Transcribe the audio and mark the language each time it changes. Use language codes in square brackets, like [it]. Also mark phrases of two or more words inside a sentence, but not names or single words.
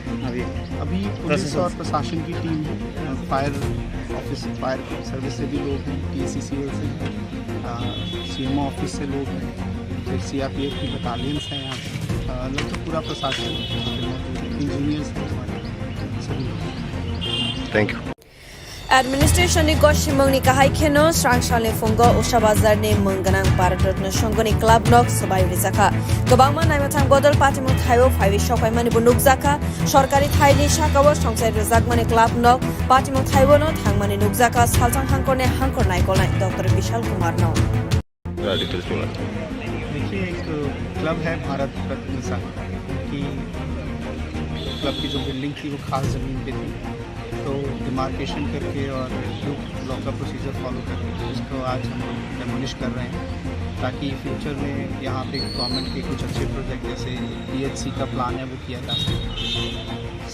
[hi] अभी पुलिस और प्रशासन की टीम है, [en] fire office fire service [hi] से भी लोग हैं, PCCL से हैं, [en] CMO office [hi] से लोग हैं, फिर CRPF की बटालियंस हैं यहाँ लगभग पूरा प्रशासन इंजीनियर्स हैं हमारे सभी लोग। [en] thank you. [trp] Administration ni Goshimong ni kahai kheno Srangshale Fungo Ushabazar ni Mungganang Bharat Shongoni Club Nok Sabai Rizaka Gobangma Naimathang Bodol Patimu Thayo Phaiwi Shokai Mani Bunuk Zaka Sorkari Thai ni Shakawo Songsai Rizak Mani Club Nok Patimu Thayo no Thangmani Nukzaka Saltang Hangkor ne Hangkor Naikol Nai Dr. Vishal Kumar no [hi] देखिए एक क्लब है भारत रत्न संघ की क्लब की जो बिल्डिंग थी वो खास ज़मीन पे थी तो डिमार्केशन करके और लॉ का [en] procedure follow [hi] करके उसको आज हम डेमोलिश कर रहे हैं ताकि फ्यूचर में यहाँ पे गवर्नमेंट के कुछ अच्छे प्रोजेक्ट जैसे PHC का प्लान है वो किया जा सके।